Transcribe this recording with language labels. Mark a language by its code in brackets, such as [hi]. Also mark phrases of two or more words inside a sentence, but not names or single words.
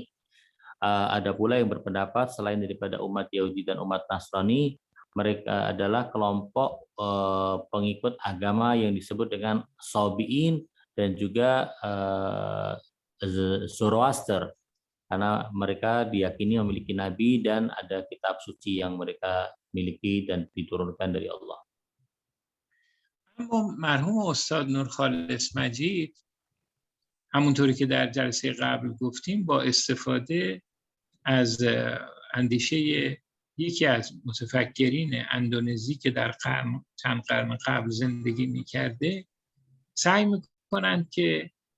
[id] Ada pula yang berpendapat selain daripada umat Yahudi dan umat Nasrani, mereka adalah kelompok pengikut agama yang disebut dengan Sabi'in dan juga Zoroaster, karena mereka diyakini memiliki nabi dan ada kitab suci yang mereka miliki dan diturunkan dari Allah. [fa] اما مرحوم استاد نورخالص مجید همونطوری که در جلسه قبل گفتیم با استفاده از اندیشه یکی از متفکرین اندونزی که در چند قرن قبل زندگی می‌کرده سعی می‌کنند که